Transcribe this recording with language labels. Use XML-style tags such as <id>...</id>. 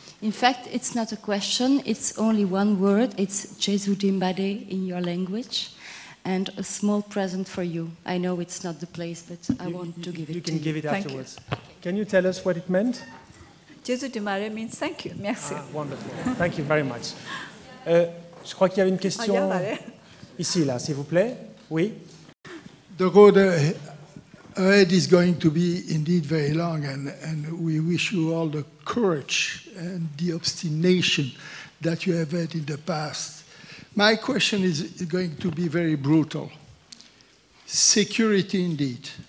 <en>In fact, it's not a question, it's only one word. It's Jesu Dimbade in your language. And a small present for you. I know it's not the place, but I want to give it to you. You can give it afterwards. You. Can you tell us what it meant? Jesu Dimbade means thank you.</en> <fr>Merci.</fr> <en>Ah, wonderful. Thank you very much.</en> <fr>Je crois qu'il y avait une question ici, là, s'il vous plaît. Oui.</fr> <en>The road ahead is going to be indeed very long, and we wish you all the courage and the obstination that you have had in the past. My question is going to be very brutal. Security, indeed.</en>